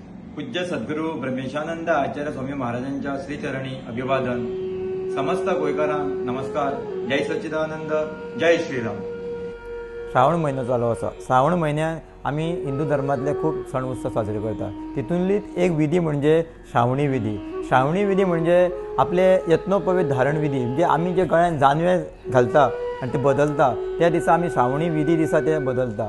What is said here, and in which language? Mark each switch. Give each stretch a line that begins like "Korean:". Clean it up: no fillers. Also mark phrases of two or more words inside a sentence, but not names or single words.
Marathi: पूज्य सद्गुरू ब्रह्मेशानंद आचार्य स्वामी महाराजांच्या श्रीचरणी अभिवादन।
Konkani: समस्त गोयकारांक नमस्कार। जय सच्चिदानंद, जय श्रीराम। श्रावण महिनो चालू आसा। श्रावण म्हयन्यात आमी हिंदू धर्मातले खूप सण उत्सव साजरे करतात। तितूंतलीच एक विधी म्हणजे श्रावणी विधी। श्रावणी विधी म्हणजे आपले यत्नोपवीत धारण विधी, म्हणजे आमी जे गळ्यान जानवे घालता आणि ते बदलता त्या दिसा आमी श्रावणी विधी दिसा ते बदलता।